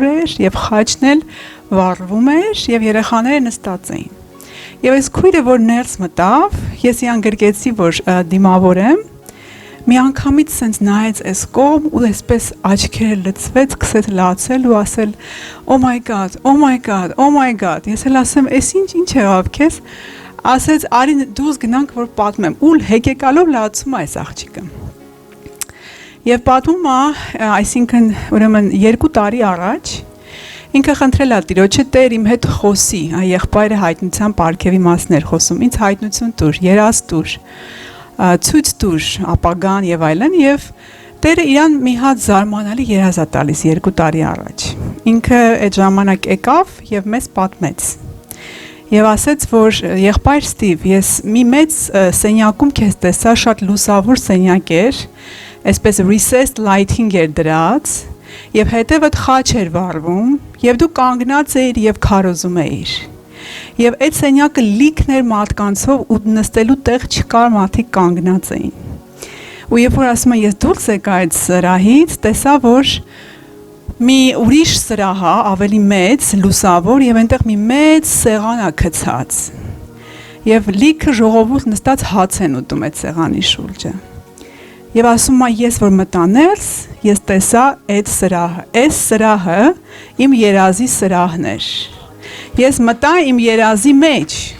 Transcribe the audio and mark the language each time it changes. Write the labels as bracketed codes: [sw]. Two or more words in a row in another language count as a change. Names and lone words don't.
[hy] էր եւ խաչն էլ վառվում էր եւ երեխաները նստած էին։ Եվ այս քույրը որ ներս մտավ, ես իրան գրկեցի որ դիմավորեմ մի անգամից սենց նայեց այս կողմ ու այսպես աչքերը լցվեց, սկսեց լացել ու ասել [en] Oh my God, oh my God, oh my God։ [hy] Ես էլ ասեմ, «Էս ինչ եղավ քեզ»։ Ասեց, «Արի դուրս գնանք որ պատմեմ»։ Ու հեկեկալով լացում է այս աղջիկը։ Եվ պատմում է, այսինքն ուրեմն 2 տարի առաջ ինքը խնդրել է Տիրոջը Տեր իմ հետ խոսի, եղբայրը հայտնության պարգևի մասն էր խոսում, ինձ հայտնություն տուր, երազ տուր։ Ցույց տուր ապագան եւ այլն եւ Տերը իրան մի հատ զարմանալի երազ է տալիս 2 տարի առաջ։ Ինքը այդ ժամանակ եկավ եւ մեզ պատմեց։ Եվ ասեց, որ եղբայր Ստիվ, ես մի մեծ սենյակում քեզ տեսա, շատ լուսավոր սենյակ էր, այսպես [en] recessed lighting [hy] էր դրած, եւ հետեւդ խաչ էր վառվում, եւ դու կանգնած էիր եւ քարոզում էիր։ Եվ այդ սենյակը լիքն էր մարդկանցով ու նստելու տեղ չկար, մարդիկ կանգնած էին։ Ու երբ որ ասում եմ ես դուրս եկա այդ սրահից, տեսա որ մի ուրիշ սրահ է, ավելի մեծ, լուսավոր եւ այնտեղ մի մեծ սեղան է գցած։ Եվ լիքը ժողովուրդ նստած հաց են ուտում այդ սեղանի շուրջը։ Եվ ասում եմ ես որ մտա ներս, ես տեսա այդ սրահը։ Այս սրահը իմ երազի սրահն էր։ Ես մտա իմ երազի մեջ